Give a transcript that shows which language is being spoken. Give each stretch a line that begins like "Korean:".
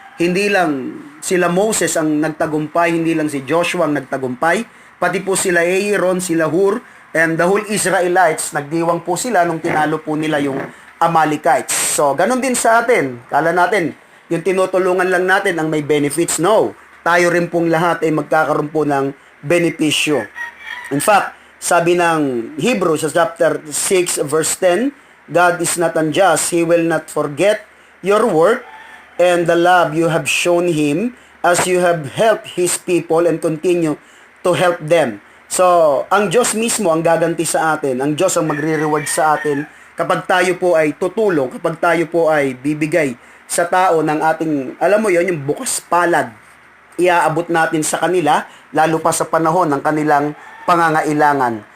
Filipino: Hindi lang sila Moses ang nagtagumpay, hindi lang si Joshua ang nagtagumpay, pati po sila Aaron, sila Hur,
English: and the whole Israelites,
Filipino: nagdiwang po sila nung tinalo po nila yung Amalekites. So ganun din sa atin. Kala natin yung tinutulungan lang natin ang may benefits. No, tayo rin pong lahat ay magkakaroon po ng benepisyo.
English: In fact,
Filipino: sabi ng
English: Hebrews chapter 6 verse 10, God is not unjust, He will not forget your work and the love you have shown Him as you have helped His people and continue to help them.
Filipino: So, ang Diyos mismo ang gaganti sa atin, ang Diyos ang magre-reward sa atin kapag tayo po ay tutulong, kapag tayo po ay bibigay sa tao ng ating, alam mo yon, yung bukas palad, iaabot natin sa kanila, lalo pa sa panahon ng kanilang pangangailangan.